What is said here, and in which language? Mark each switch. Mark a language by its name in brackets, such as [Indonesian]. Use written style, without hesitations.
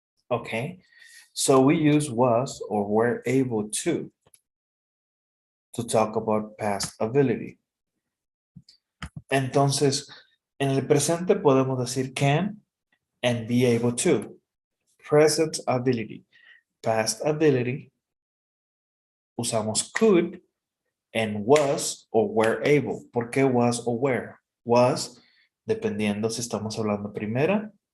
[English] Okay. So we use was or were able to talk about past ability. [Spanish] Entonces, en el presente podemos decir [English] can and be able to. Present ability. Past ability. Usamos could and was or were able. [Spanish] ¿Por qué was o were? Was, dependiendo si estamos hablando primera.